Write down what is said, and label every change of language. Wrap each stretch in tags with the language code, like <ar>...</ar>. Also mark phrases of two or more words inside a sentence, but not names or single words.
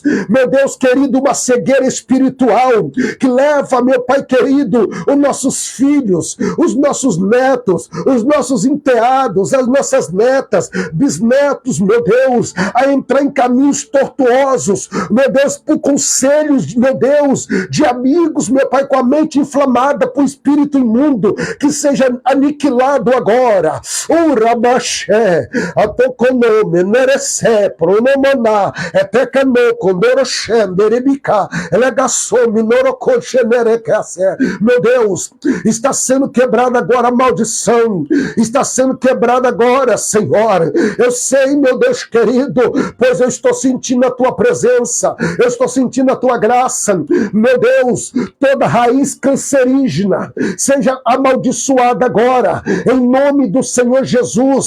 <pt>Meu Deus querido, uma cegueira espiritual que leva, meu Pai querido, os nossos filhos, os nossos netos, os nossos enteados, as nossas netas, bisnetos, meu Deus, a entrar em caminhos tortuosos, meu Deus, por conselhos, meu Deus, de amigos, meu Pai, com a mente inflamada por espírito imundo, que seja aniquilado agora. O Rabaxé, Atokonome, Nerece, Pronomaná, Etekano, Condoroxem, Berebica, Elegassome, Norocoxe, Nerecasse. Meu Deus, está sendo quebrada agora a maldição, está sendo quebrada agora, Senhor. Eu sei, meu Deus querido, pois eu estou sentindo a tua presença, eu estou sentindo a tua graça. Meu Deus, toda raiz cancerígena seja amaldiçoada agora, em nome do Senhor Jesus.</pt>